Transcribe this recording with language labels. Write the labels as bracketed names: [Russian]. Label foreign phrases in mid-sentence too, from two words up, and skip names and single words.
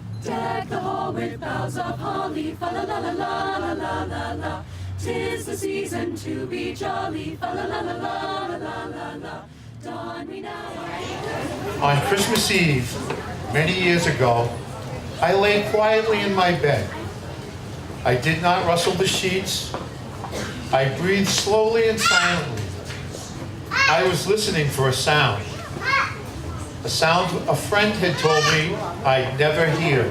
[English] Deck the hall with boughs of holly, fa la la la la la la la la. 'Tis the season to be jolly, fa la la la la la la la la. Don we now On Christmas Eve, many years ago, I lay quietly in my bed. I did not rustle the sheets. I breathed slowly and silently. I was listening for a sound a friend had told me I'd never hear.